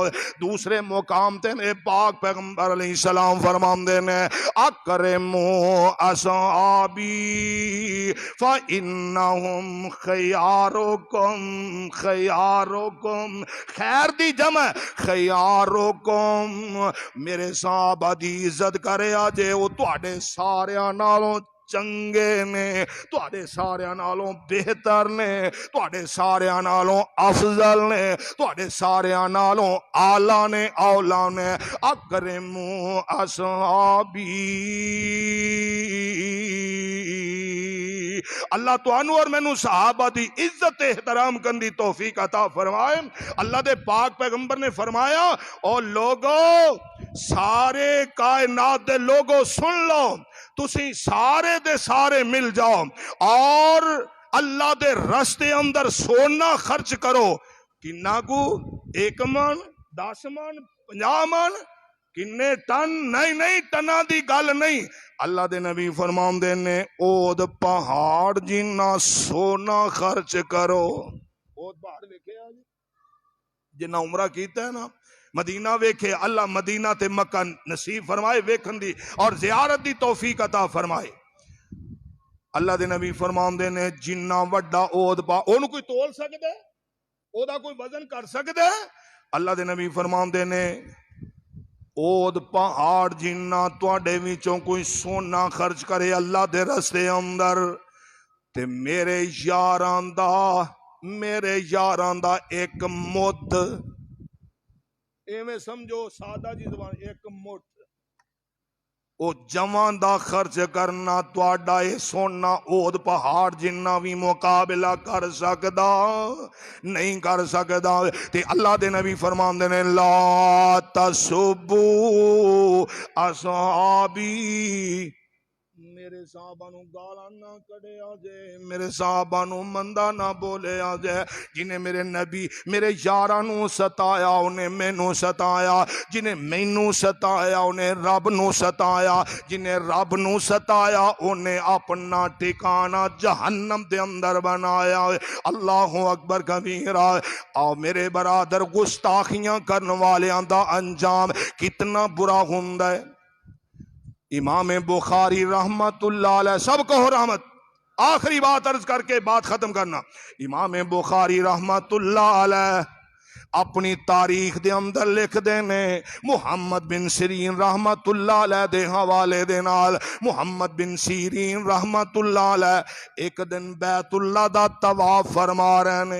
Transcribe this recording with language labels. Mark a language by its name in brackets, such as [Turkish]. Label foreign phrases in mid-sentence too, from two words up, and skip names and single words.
[Punjabi] دوسرے مقام تے میرے پاک پیغمبر [Arabic] علیہ السلام [Punjabi] فرماندے نے [Arabic] اکرموا اصحابی فانہم خیارکم، خیارکم [Punjabi] خیر دی جمع خیارکم، میرے صحابہ دی عزت کرے آجے وہ تواڈے ساریاں نالوں چنگے نے، تواڈے ساریاں نالوں بہتر نے، تواڈے ساریاں نالوں افضل نے، تواڈے ساریاں نالوں اعلیٰ نے، اولا نے۔ [Arabic] اکرموا اصحابی، [Punjabi] اللہ تانوں اور مینوں صحابہ دی عزت احترام کرن دی توفیق عطا فرمائے۔ اللہ دے پاک پیغمبر نے فرمایا او لوگو، سارے کائنات دے لوگو سن لو، تسی سارے دے سارے مل جاؤ اور اللہ دے رستے اندر سونا خرچ کرو۔ کنا کو؟ 1 من، 10 من، 50 من، کنے ٹن؟ نہیں ٹنا دی گل نہیں۔ اللہ دے نبی فرماندے نے اود پہاڑ جنہ سونا خرچ کرو۔ اود پہاڑ ویکھے آج جنہ عمرہ کیتا ہے نا، مدینہ ویکھے، اللہ مدینہ تے مکہ نصیب فرمائے ویکھن دی اور زیارت دی توفیق عطا فرمائے۔ اللہ دے نبی فرماندے نے جنہ وڈا اود پا اونوں کوئی تول سکدا ہے؟ اودا کوئی وزن کر سکدا ہے؟ اللہ دے نبی فرماندے نے اود پہاڑ جنہ تواڈے وچوں کوئی سونا خرچ کرے اللہ دے رستے اندر تے میرے یاراں دا ایک مد، ایویں سمجھو سادہ جی زبان، 1 مٹھ او جوان دا خرچ کرنا تواڈا اے سونا اود پہاڑ جنہ بھی مقابلہ کر سکدا نہیں کر سکدا۔ تے اللہ دے نبی فرماندے نے [Arabic] لا تسبوا اصحابی، [Punjabi] میرے صحابہ نو گالاں نہ کڈے آجے، میرے صحابہ نو مندہ نہ بولے آجے۔ جنہیں میرے نبی میرے یاراں نو ستایا انہیں مینوں ستایا، جنہیں مینوں ستایا انہیں رب نو ستایا، جنہیں رب نو ستایا انہیں اپنا ٹھکانہ جہنم دے اندر بنایا۔ [Arabic] اللہ اکبر کبیرہ۔ [Punjabi] آؤ میرے برادر، گستاخیاں کرن والیاں دا انجام کتنا برا ہوندا ہے۔ امام بخاری [Arabic] رحمت اللہ علیہ، [Punjabi] سب کہو رحمت، آخری بات عرض کر کے بات ختم کرنا۔ امام بخاری [Arabic] رحمت اللہ علیہ [Punjabi] اپنی تاریخ دے اندر لکھ دینے محمد بن سیرین [Arabic] رحمت اللہ علیہ [Punjabi] دے حوالے دے نال، محمد بن سیرین [Arabic] رحمت اللہ علیہ [Punjabi] ایک دن بیت اللہ دا طواف فرما رہے نے۔